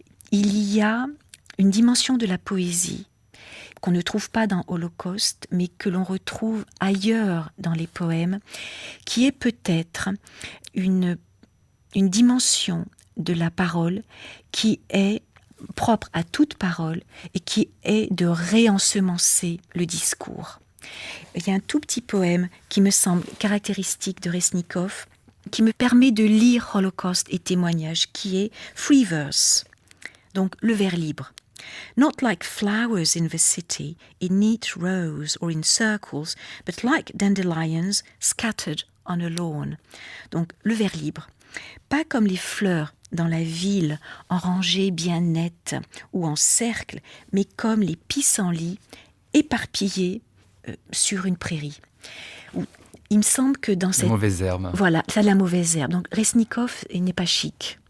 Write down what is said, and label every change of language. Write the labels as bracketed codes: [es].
[fr] il y a une dimension de la poésie qu'on ne trouve pas dans Holocauste, mais que l'on retrouve ailleurs dans les poèmes, qui est peut-être une dimension de la parole qui est propre à toute parole et qui est de réensemencer le discours. Il y a un tout petit poème qui me semble caractéristique de Resnikov, qui me permet de lire Holocauste et Témoignages, qui est free verse, donc le vers libre. [en] Not like flowers in the city, in neat rows or in circles, but like dandelions scattered on a lawn. [fr] Donc le vers libre. Pas comme les fleurs dans la ville, en rangées bien nettes ou en cercle, mais comme les pissenlits éparpillés sur une prairie. Il me semble que dans cette... mauvaise herbe. Voilà, ça de la mauvaise herbe. Donc Resnikov, il n'est pas chic.